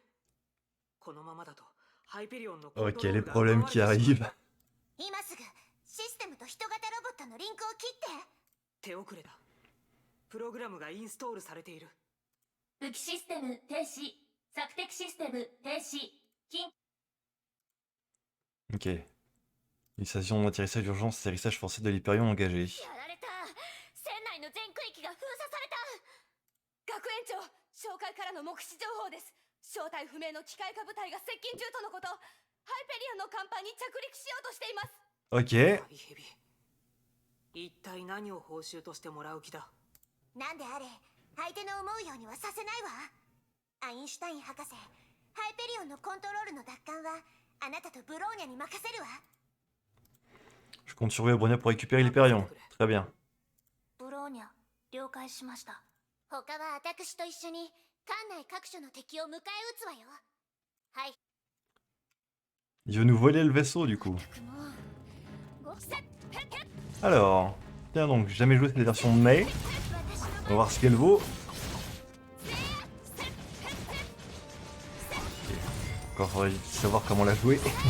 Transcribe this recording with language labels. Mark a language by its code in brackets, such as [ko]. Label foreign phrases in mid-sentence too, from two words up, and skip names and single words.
[ja] このままだとハイペリオンのコント [fr] Ok, [ja] ロー [fr] les [ja] ルが奪わ [fr] problèmes [ja] れてし [fr] qui [ja] まう。 [fr] arrivent. [ja] 今すぐシステムと人型ロボットのリンクを切って。手遅れだ。プログラムがインストールされている。武器システム停止。索敵システム停止。緊 [fr] Ok. Une station d'atterrissage d'urgence, atterrissage forcé de l'Hyperion engagé. [ja] やられた。船内の全区域が封鎖された。学園長、紹介からの目視情報です。正体不明の機械化部隊が接近中とのこと。ハイペリオンの甲板に着陸しようとしています。 [fr] Ok. [ja] 大ヘビ。一体何を報酬としてもらう気だ。なんであれ、相手の思うようにはさせないわ。アインシュタイン博士、ハイペリオンのコントロールの奪還はあなたとブローニャに任せるわ。 [fr] Je Compte surveiller Bronia pour récupérer l'Hyperion. Très bien. [ja] ブローニャ了解しました。他は私と一緒に艦内各所の敵を迎え撃つわよ。はい。 [fr] Il veut nous voler le vaisseau du coup. Alors, tiens donc, j'ai jamais joué cette version de Mei. On va voir ce qu'elle vaut. Ok. Encore faudrait savoir comment la jouer.